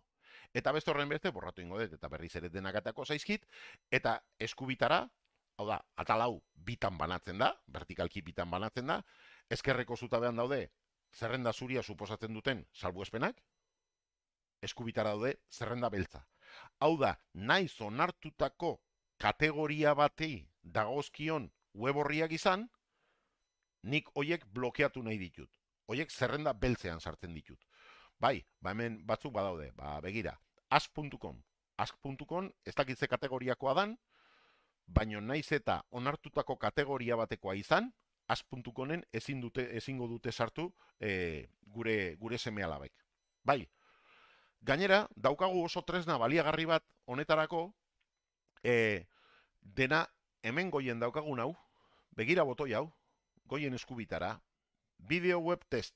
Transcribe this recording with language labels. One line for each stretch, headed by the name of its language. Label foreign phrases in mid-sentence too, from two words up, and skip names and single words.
Basque: Eta beste horren beste, borratu ingo dut, eta berriz ere denak atako zaizkit, eta eskubitara, hau da, atalau bitan banatzen da, vertikalki bitan banatzen da, ezkerreko zutabean daude, zerrenda zuria suposatzen duten salbuespenak, eskubitara daude, zerrenda beltza. Hau da, naiz onartutako kategoria batei dagozkion web horriak izan, nik hoiek blokeatu nahi ditut. Hoiek zerrenda beltzean sartzen ditut. Bai, hemen batzuk badaude, begira, ask.com. Ask.com ez dakitze kategoriakoa dan, baino naiz eta onartutako kategoria batekoa izan, ask.comen ezingo dute sartu gure seme-alabek. Bai, gainera, daukagu oso tresna baliagarri bat honetarako, dena hemen goien daukagun hau, begira botoi hau, goien eskubitara, bideo web test.